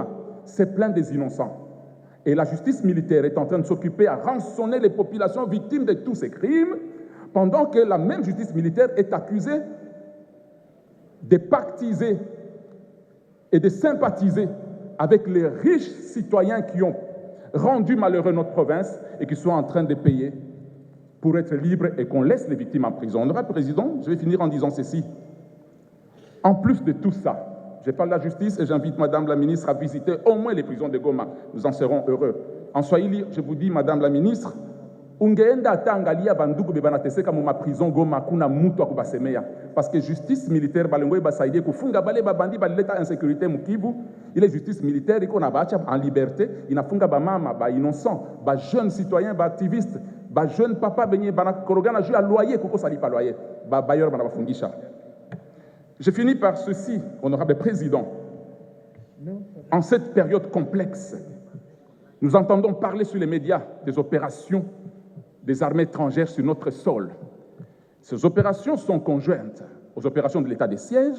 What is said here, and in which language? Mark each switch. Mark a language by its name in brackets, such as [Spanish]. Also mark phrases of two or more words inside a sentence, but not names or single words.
[French] C'est plein des innocents. Et la justice militaire est en train de s'occuper à rançonner les populations victimes de tous ces crimes, pendant que la même justice militaire est accusée de pactiser et de sympathiser avec les riches citoyens qui ont rendu malheureux notre province et qui sont en train de payer pour être libres et qu'on laisse les victimes en prison. Honorable président, je vais finir en disant ceci. En plus de tout ça, je parle de la justice et j'invite madame la ministre à visiter au moins les prisons de Goma. Nous en serons heureux. En Swahili, je vous dis, madame la ministre, [Swahili] ungeenda tangalia banduku bebanateseka mu prison Goma kuna mutu akubasemeya [French] parce que justice militaire [Swahili] balengwe basaidie kufunga bale babandi baleta insécurité mukivu ile justice militaire iko na baacha [French] en liberté [Swahili] inafunga ba mama ba innocent ba [French] jeunes citoyens [Swahili] ba activistes ba [French] jeunes papa [Swahili] benye bana korogana juu ya loyer kuko sali pa loyer ba bailleur bana bafungisha. [French] Je finis par ceci, honorable président. En cette période complexe, nous entendons parler sur les médias des opérations des armées étrangères sur notre sol. Ces opérations sont conjointes aux opérations de l'état des sièges.